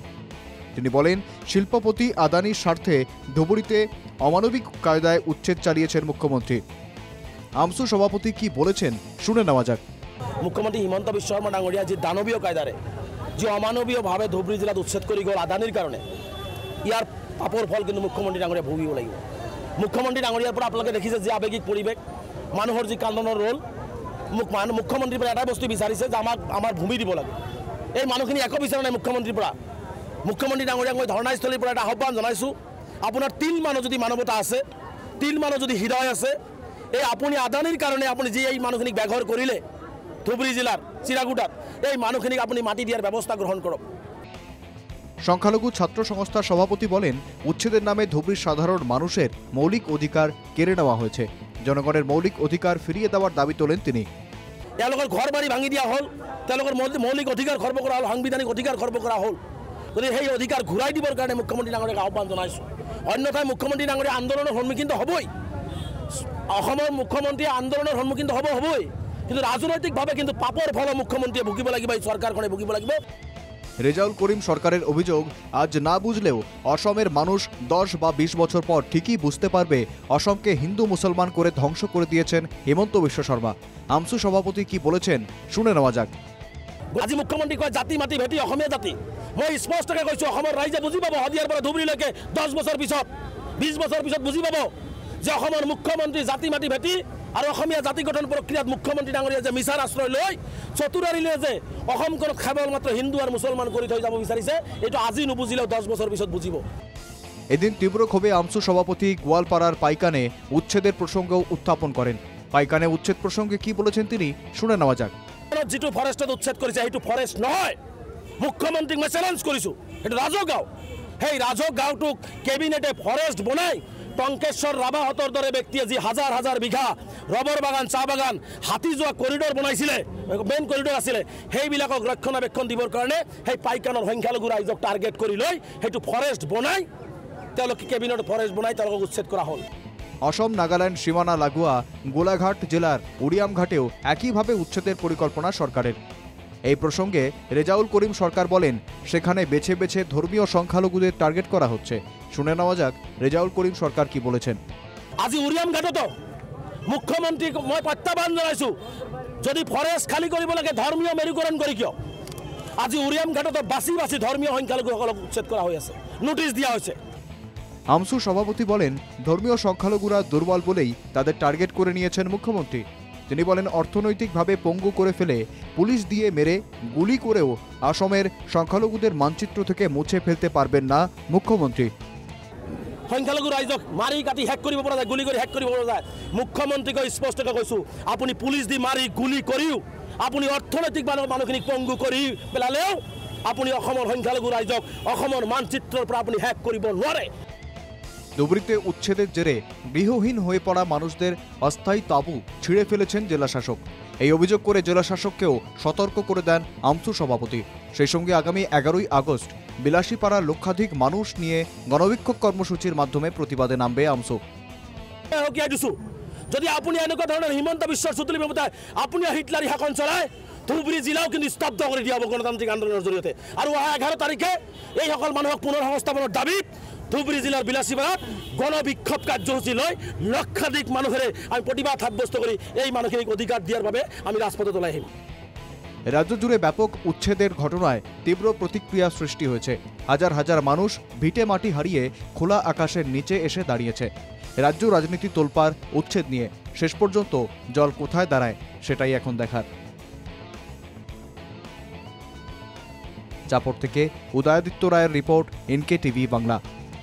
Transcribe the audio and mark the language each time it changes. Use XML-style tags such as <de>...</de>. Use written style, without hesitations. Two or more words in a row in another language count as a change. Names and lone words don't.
<bn>তিনি বলেন, শিল্পপতি আদানির স্বার্থে ধুবুরীতে অমানবিক কায়দায় উচ্ছেদ চালিয়েছেন মুখ্যমন্ত্রী। আমসু সভাপতি কি বলেছেন শুনে নেওয়া যাক।</bn> <as>মুখ্যমন্ত্রী হিমন্ত বিশ্ব শর্মা ডাঙরিয়া যে দানবীয় কায়দারে যে অমানবীয়ভাবে ধুবুরী জেলাত উচ্ছেদ করে গেল আদানির কারণে, ইয়ার পাপর ফল কিন্তু মুখ্যমন্ত্রী ডাঙরিয়া ভুগিব লাগিব। মুখ্যমন্ত্রী ডাঙরিয়ার পর আপোনালোকে দেখিছে যে আবেগিক পৰিৱেশ, মানুহৰ যি কান্দনৰ ৰোল, মুখ্যমন্ত্ৰীৰ পৰা এটাই বস্তু বিচাৰিছে যে আমাৰ ভূমি দিব লাগে। এই মানুহখিনি একো বিচৰা নাই মুখ্যমন্ত্ৰীৰ পৰা। মুখ্যমন্ত্ৰী ডাঙৰীয়াক মই ধৰ্ণাস্থলীৰ পৰা এটা আহ্বান জনাইছোঁ, আপোনাৰ তিল মানুহ যদি মানৱতা আছে, তিল মানুহ যদি হৃদয় আছে, এই আপুনি আদানিৰ কাৰণে আপুনি যি এই মানুহখিনিক বেঘৰ কৰিলে ধুবুৰী জিলাৰ চিৰাকুটাত, এই মানুহখিনিক আপুনি মাটি দিয়াৰ ব্যৱস্থা গ্ৰহণ কৰক।</as> <bn>সংখ্যালঘু ছাত্র সংস্থার সভাপতি বলেন, উচ্ছেদের নামে ধুবরীর সাধারণ মানুষের মৌলিক অধিকার কেড়ে নেওয়া হয়েছে। জনগণের মৌলিক অধিকার ফিরিয়ে দেওয়ার দাবি তোলেন তিনি।</bn> <as>তেওঁলোকৰ ঘৰ বাৰী ভাঙি দিয়া হ'ল, তেওঁলোকৰ মৌলিক অধিকাৰ খৰ্ব কৰা হ'ল, সাংবিধানিক অধিকাৰ খৰ্ব কৰা হ'ল। গতিকে সেই অধিকাৰ ঘূৰাই দিবৰ কাৰণে মুখ্যমন্ত্ৰী ডাঙৰীয়াক আহ্বান জনাইছোঁ। অন্যথায় মুখ্যমন্ত্ৰী ডাঙৰীয়া আন্দোলনৰ সন্মুখীন হ'বই। অসমৰ মুখ্যমন্ত্ৰী আন্দোলনৰ সন্মুখীন হ'বই, কিন্তু ৰাজনৈতিকভাৱে কিন্তু পাপৰ ফল মুখ্যমন্ত্ৰীয়ে ভুগিব লাগিব, এই চৰকাৰখনে ভুগিব লাগিব।</as> <bn>রেজাউল করিম সরকারের অভিযোগ, আজ না বুঝলেও অসমের মানুষ 10 বা 20 বছর পর ঠিকই বুঝতে পারবে অসমকে হিন্দু মুসলমান করে ধ্বংস করে দিয়েছেন হিমন্ত বিশ্ব শর্মা। আমসু সভাপতি কি বলেছেন শুনে নেওয়া যাক।</bn> <as>আজি মুখ্যমন্ত্রী কয় জাতি মাটি ভেটি অসমীয়া জাতি। মই স্পষ্টকৈ কৈছোঁ, অসমৰ ৰাইজে বুজি পাব শদিয়াৰ পৰা ধুবুৰীলৈকে 10 বছৰ পিছত, 20 বছৰ পিছত বুজি পাব যে অসমৰ মুখ্যমন্ত্ৰী জাতি মাটি ভেটি আৰু অসমীয়া জাতি গঠন প্ৰক্ৰিয়াত মুখ্যমন্ত্ৰী ডাঙৰীয়া যে মিছাৰ আশ্ৰয় লৈ চতুৰাৰিলে যে অসমখনক কেৱল মাত্ৰ হিন্দু আৰু মুছলমান কৰি থৈ যাব বিচাৰিছে, এইটো আজি নুবুজিলেও 10 বছৰ পিছত বুজিব।</as> <bn>এদিন তীব্র ক্ষোভে আমসু সভাপতি গোয়ালপাড়ার পাইকানে উচ্ছেদের প্রসঙ্গ উত্থাপন করেন। পাইকানে উচ্ছেদ প্রসঙ্গে কি বলেছেন তিনি শুনে নেওয়া যাক।</bn> <as>যিটো ফৰেষ্টত উচ্ছেদ কৰিছে সেইটো ফৰেষ্ট নহয়। মুখ্যমন্ত্ৰীক মই চেলেঞ্জ কৰিছোঁ, সেইটো ৰাজগাঁও। সেই ৰাজগাঁওটোক কেবিনেটে ফৰেষ্ট বনাই টংকেশ্বৰ ৰাভাহঁতৰ দৰে ব্যক্তিয়ে যি হাজাৰ হাজাৰ বিঘা ৰবৰ বাগান, চাহ বাগান, হাতী যোৱা কৰিডৰ বনাইছিলে, মেইন কৰিডৰ আছিলে, সেইবিলাকক ৰক্ষণাবেক্ষণ দিবৰ কাৰণে সেই পাইকানৰ সংখ্যালঘু ৰাইজক টাৰ্গেট কৰি লৈ সেইটো ফৰেষ্ট বনাই তেওঁলোকে কেবিনেট ফৰেষ্ট বনাই তেওঁলোকক উচ্ছেদ কৰা হ'ল।</as> <bn>অসম নাগাল্যান্ড সীমানা লাগোয়া গোলাঘাট জেলার উড়িয়ামঘাটেও একইভাবে উচ্ছেদের পরিকল্পনা সরকারের। এই প্রসঙ্গে রেজাউল করিম সরকার বলেন, সেখানে বেছে বেছে ধর্মীয় সংখ্যালঘুদের টার্গেট করা হচ্ছে। শুনে নেওয়া যাক রেজাউল করিম সরকার কি বলেছেন।</bn> <as>আজি উড়িয়ামঘাটতো মুখ্যমন্ত্ৰীক মই প্ৰত্যাহ্বান জনাইছোঁ, যদি ফৰেষ্ট খালী কৰিব লাগে ধৰ্মীয় মেৰুকৰণ কৰি কিয় আজি উড়িয়ামঘাটতো বাছি বাছি ধৰ্মীয় সংখ্যালঘুসকলক উচ্ছেদ কৰা হৈ আছে, নোটিশ দিয়া হৈছে।</as> <bn>আমসু সভাপতি বলেন, ধর্মীয় সংখ্যালঘুরা দুর্বল বলেই তাদের টার্গেট করে নিয়েছেন মুখ্যমন্ত্রী। তিনি বলেন, অর্থনৈতিকভাবে পঙ্গু করে ফেলে পুলিশ দিয়ে মেরে গুলি করেও আসামের সংখ্যালঘুদের মানচিত্র থেকে মুছে ফেলতে পারবেন না মুখ্যমন্ত্রী।</bn> <as>সংখ্যালঘু ৰাইজক মাৰি কাটি শেষ কৰিব পৰা যায়, গুলি কৰি শেষ কৰিব পৰা যায়। মুখ্যমন্ত্ৰীক স্পষ্টকৈ কৈছোঁ, আপুনি পুলিচ দি মাৰি গুলি কৰিও আপুনি অৰ্থনৈতিক মানুহখিনিক পঙ্গু কৰি পেলালেও আপুনি অসমৰ সংখ্যালঘু ৰাইজক অসমৰ মানচিত্ৰৰ পৰা আপুনি শেষ কৰিব নোৱাৰে।</as> <bn>ধুবুরীতে উচ্ছেদের জেরে গৃহহীন হয়ে পড়া মানুষদের অস্থায়ী তাঁবু ছিঁড়ে ফেলেছেন জেলাশাসক। এই অভিযোগ করে জেলাশাসককেও সতর্ক করে দেন আমসু সভাপতি। সেই সঙ্গে আগামী 11ই আগস্ট বিলাসীপাড়ার লক্ষাধিক মানুষ নিয়ে গণবিক্ষোভ কর্মসূচির মাধ্যমে প্রতিবাদে নামবে আমসু।</bn> <as>যদি আপনি এনেকুৱা ধৰণৰ হিমন্ত বিশ্বৰ চুতুলি ব্যৱস্থাই আপুনি হিটলাৰী শাসন চলায়, ধুবুৰী জিলাও কিন্তু স্তব্ধ কৰি দিয়া হ'ব গণতান্ত্ৰিক আন্দোলনৰ জৰিয়তে। আৰু অহা 11 তাৰিখে এইসকল মানুহক পুনৰ সংস্থাপনৰ দাবীত ধুবুৰী জিলাৰ বিলাসীপাড়াত গণবিক্ষোভ কাৰ্যসূচী লৈ লক্ষাধিক মানুহেৰে আমি প্ৰতিবাদ সাব্যস্ত কৰি এই মানুহখিনিক অধিকাৰ দিয়াৰ বাবে আমি ৰাজপথত ওলাই আহিম।</as> <bn>রাজ্য জুড়ে ব্যাপক উচ্ছেদের ঘটনায় তীব্র প্রতিক্রিয়া সৃষ্টি হয়েছে। হাজার হাজার মানুষ ভিটে মাটি হারিয়ে খোলা আকাশের নিচে এসে দাঁড়িয়েছে। রাজ্য রাজনীতি তোলপাড় উচ্ছেদ নিয়ে, শেষ পর্যন্ত জল কোথায় দাঁড়ায় সেটাই এখন দেখার। চাপড় থেকে উদয়াদিত্য রায়ের রিপোর্ট, NK টিভি বাংলা।</bn>